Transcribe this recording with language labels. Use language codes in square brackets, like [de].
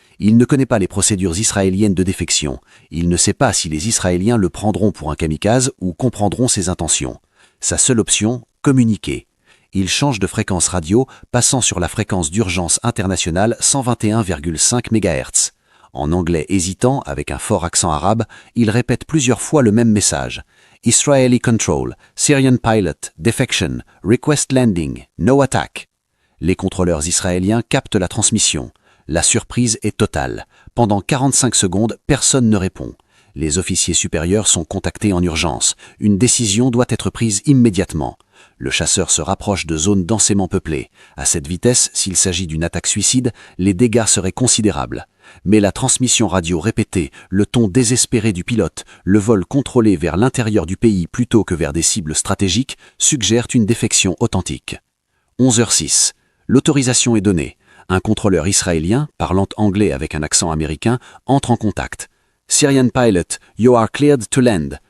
[fr] Il ne connaît pas les procédures israéliennes de défection. Il ne sait pas si les Israéliens le prendront pour un kamikaze ou comprendront ses intentions. Sa seule option, communiquer. Il change de fréquence radio, passant sur la fréquence d'urgence internationale 121,5 MHz. En anglais hésitant, avec un fort accent arabe, il répète plusieurs fois le même message. [en] Israeli Control, Syrian Pilot, Defection, Request Landing, No Attack. [fr] Les contrôleurs israéliens captent la transmission. La surprise est totale. Pendant 45 secondes, personne ne répond. Les officiers supérieurs sont contactés en urgence. Une décision doit être prise immédiatement. Le chasseur se rapproche de zones densément peuplées. À cette vitesse, s'il s'agit d'une attaque suicide, les dégâts seraient considérables. Mais la transmission radio répétée, le ton désespéré du pilote, le vol contrôlé vers l'intérieur du pays plutôt que vers des cibles stratégiques suggèrent une défection authentique. 11h06. L'autorisation est donnée. Un contrôleur israélien, parlant anglais avec un accent américain, entre en contact. [en] Syrian Pilot, you are cleared to land.